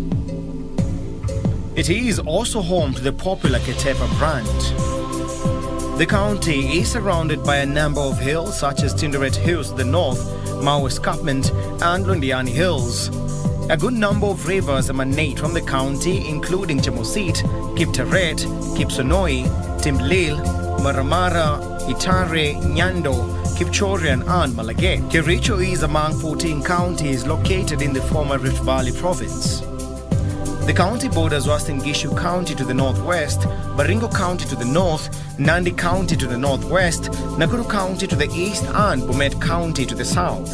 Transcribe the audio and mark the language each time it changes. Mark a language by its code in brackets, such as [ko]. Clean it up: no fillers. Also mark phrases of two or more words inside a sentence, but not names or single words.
[en] It is also home to the popular Ketepa brand. The county is surrounded by a number of hills such as Tinderet Hills to the north, Mau Escarpment and Londiani Hills. A good number of rivers emanate from the county, including Chemosit, Kipteret, Kipsonoi, Timblil, Maramara, Itare, Nyando, Kipchorian and Malaget. Kericho is among 14 counties located in the former Rift Valley province. The county borders Western Gishu County to the northwest, Baringo County to the north, Nandi County to the northwest, Nakuru County to the east and Bomet County to the south.